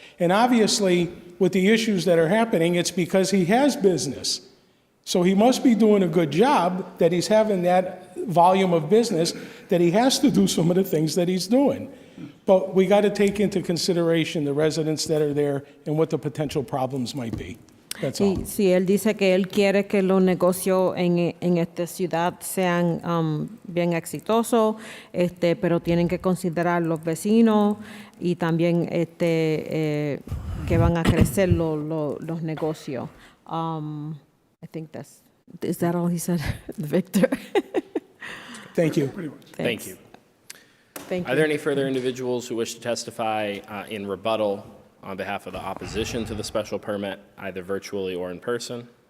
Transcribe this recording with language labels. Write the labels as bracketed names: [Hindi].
[English] And obviously, with the issues that are happening, it's because he has business. So he must be doing a good job that he's having that volume of business, that he has to do some of the things that he's doing. But we got to take into consideration the residents that are there and what the potential problems might be. That's all. [Spanish] Sí, él dice que él quiere que los negocios en esta ciudad sean bien exitosos, pero tienen que considerar los vecinos y también que van a crecer los negocios. [English] I think is that all he said, Victor? Thank you. Thank you. Thank Are you. there any further individuals who wish to testify in rebuttal on behalf of the opposition to the special permit, either virtually or in person?